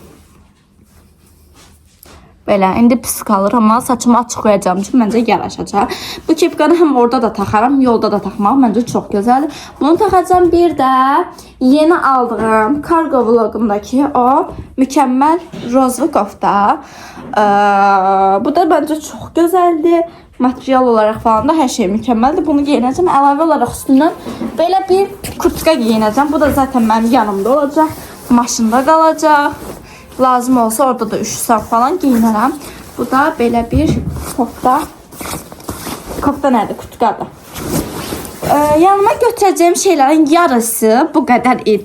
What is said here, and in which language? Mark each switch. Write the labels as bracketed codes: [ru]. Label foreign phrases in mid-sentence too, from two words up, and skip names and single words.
[az] Belə indi pis qalır amma saçımı açıq qoyacağım ki məncə yaraşacaq. Bu kepkanı həm orada da taxaram, yolda da taxmaq məncə çox gözəldir. Bunu taxacağım. Bir də yeni aldığım kargo vlogumdakı o mükəmməl rozlu kofta. Bu da məncə çox gözəldir. [tr] Material olarak falan da her şey mükemmeldir. Bunu giyineceğim. [az] Əlavə olaraq üstündən belə bir kurtka giyineceğim. [tr] Bu da zaten benim yanımda olacaq. [az] Maşında qalacaq. Lazım olsa orada da üşüsəm falan giyinərəm. Bu da belə bir kofta. Kofta nədir? Kurtkadır. Yanıma götürəcəyim şeylərin yarısı bu qədər idi.